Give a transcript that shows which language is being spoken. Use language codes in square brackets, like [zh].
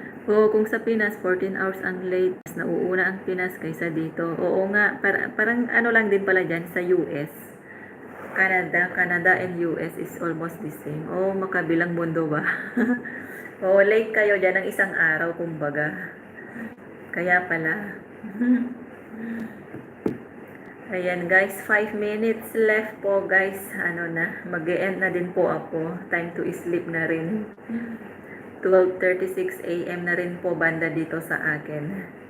[tl] Oo, kung sa Pinas, 14 hours ang late. Mas nauuna ang Pinas kaysa dito. Oo nga, parang ano lang din pala dyan sa US. [en] Canada and US is almost the same. [tl] Oh, makabilang mundo ba? Oo, late kayo dyan ng isang araw, kumbaga. Kaya pala. Ayan guys, [en] 5 minutes left [tl] po guys. Ano na, mag-e-end na din po ako. [en] Time to sleep [tl] na rin. 12:36 AM na rin po banda dito sa akin.